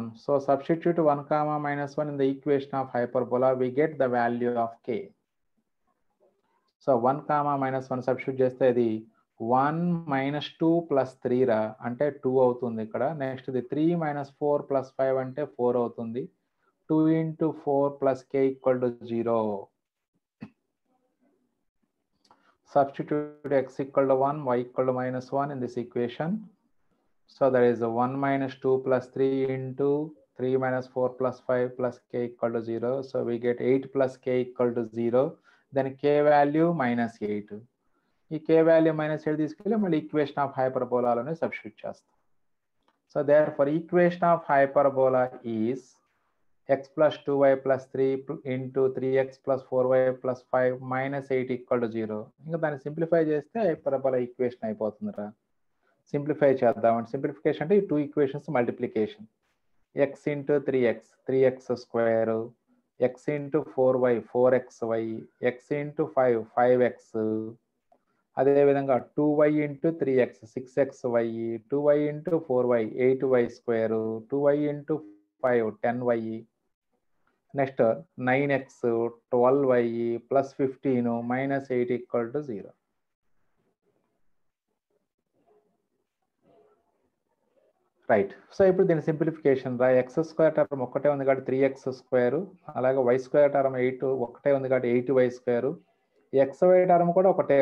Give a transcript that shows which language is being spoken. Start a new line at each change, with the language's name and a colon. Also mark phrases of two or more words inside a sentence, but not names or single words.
English: So substitute 1, -1 in the equation of hyperbola we get the value of k.
Telugu: సో 1, -1 సబ్స్టిట్యూట్ చేస్తే అది 1 - 2 + 3 రా, అంటే 2 అవుతుంది ఇక్కడ. నెక్స్ట్ ఇది 3 - 4 + 5 అంటే 4 అవుతుంది. 2 × 4 + k = 0.
English: Substitute x = 1, y = -1 in this equation. So that is 1 - 2 + 3 into 3 - 4 + 5 + k = 0. So we get 8 + k = 0. Then k value -8.
Telugu: ఈ
English: k value
Telugu: -8 తీసుకెళ్ళి మళ్ళీ ఈక్వేషన్ ఆఫ్ హైపర్బోలాలోనే సబ్స్టిట్యూట్ చేస్తాం.
English: So therefore equation of hyperbola is x + 2y + 3 into 3x + 4y + 5 -8 = 0.
Telugu: ఇంకా దాన్ని సింప్లిఫై చేస్తే హైపర్బోలా ఈక్వేషన్ అయిపోతుందిరా. సింప్లిఫై చేద్దాం. సింప్లిఫికేషన్ అంటే ఈ 2 ఈక్వేషన్స్ మల్టిప్లికేషన్. x × 3x 3x², x × 4y 4xy, x × 5 5x, అదేవిధంగా 2y × 3x 6xy, 2y × 4y 8y², 2y × 5 10y, నెక్స్ట్ 9x 12y + 15 -8 = 0. రైట్. సో ఇప్పుడు దీని సింప్లిఫికేషన్ రా. x² టర్మ్ ఒక్కటే ఉంది కాబట్టి 3x², అలాగే y² టర్మ్ 8 ఒకటే ఉంది కాబట్టి 8y², xy టర్మ్ కూడా ఒకటే.